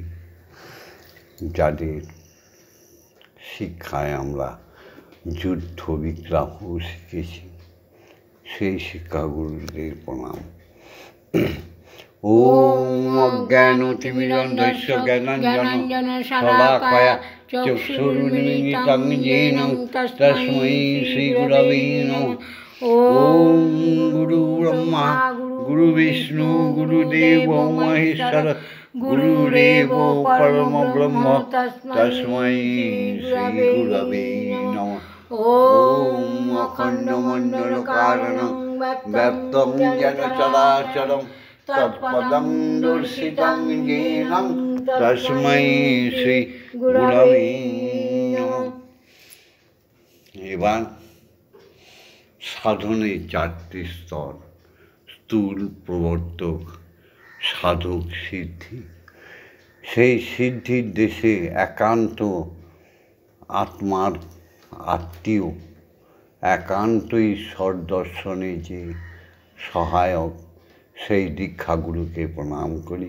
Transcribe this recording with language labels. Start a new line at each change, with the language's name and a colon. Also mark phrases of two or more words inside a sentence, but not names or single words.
Bangla: যাদের শিক্ষায় আমরা যুদ্ধ বিগ্রহ শিখেছি, সেই শিক্ষাগুরুদের প্রণাম।
Sanskrit: ওম অজ্ঞানতিমিরন্ধস্য জ্ঞানাঞ্জন শলাকয়া চক্ষুর্মিলিতং येन তস্मै শ্রীগুরবে নমঃ। ওম গুরু ব্রহ্মা গুরু বিষ্ণু গুরুদেব মহেশ্বর গুরুরেব পরম ব্রহ্ম তস্मै শ্রীগুরবে নমঃ। ওম অখণ্ডমণ্ডলকারণং ব্যপ্তং যেন চরাচরং তৎপদং দর্শিতং येन তস্मै শ্রীগুরবে নমঃ।
Bangla: এবার সাধনের চারটি স্তর: স্থূল, প্রবর্তক, সাধক, সিদ্ধি। সেই সিদ্ধির দেশে একান্ত আত্মার আত্মীয় একান্ত ঈশ্বর দর্শনে যে সহায়ক, সেই দীক্ষাগুরুকে প্রণাম করি।